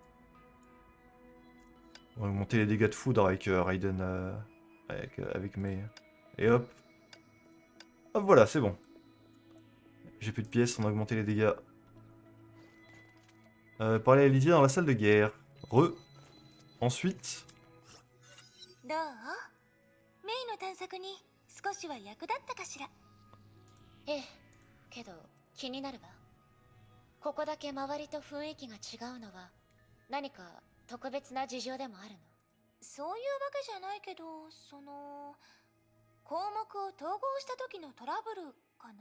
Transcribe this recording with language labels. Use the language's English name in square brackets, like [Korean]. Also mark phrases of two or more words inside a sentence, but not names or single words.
[French] On va augmenter les dégâts de foudre avec Raiden, avec Mei. Et hop. Hop, voilà, c'est bon. J'ai plus de pièces, on a augmenté les dégâts. Parler à Lydia dans la salle de guerre. Ensuite. [Japanese] どうメイの探索に少しは役立ったかしら。ええ、けど気になるわ。ここだけ周りと雰囲気が違うのは何か特別な事情でもあるの？そういうわけじゃないけど、項目を統合した時のトラブルかな。